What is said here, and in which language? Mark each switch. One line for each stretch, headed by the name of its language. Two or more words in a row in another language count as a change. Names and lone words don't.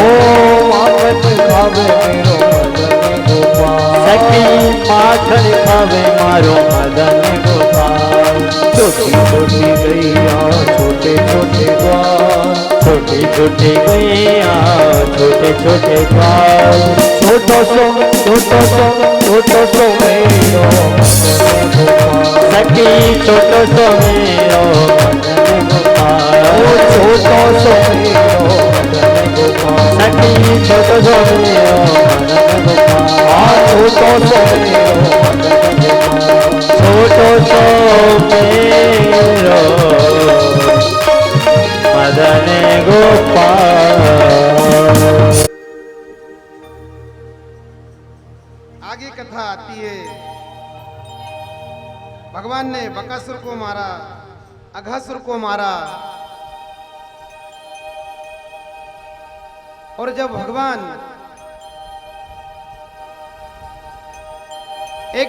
Braj: ओ माखन खावे मेरो मदन गोपाल, सखी माखन खावे मारो मदन गोपाल। छोटी छोटी गैया छोटे छोटे ग्वाल, छोटी छोटी गैया छोटे छोटे ग्वाल, छोटो सो मेरो मदन गोपाल, सखी छोटो सो मेरो मदन गोपाल, ओ छोटो सो मेरो मदन गोपाल, सखी छोटो सो मेरो मदन गोपाल, छोटो सो मेरो मदन गोपाल, छोटो सो मेरो मदन गोपाल।
Hindi: आगे कथा आती है, भगवान ने बकासुर को मारा, अघासुर को मारा, और जब भगवान एक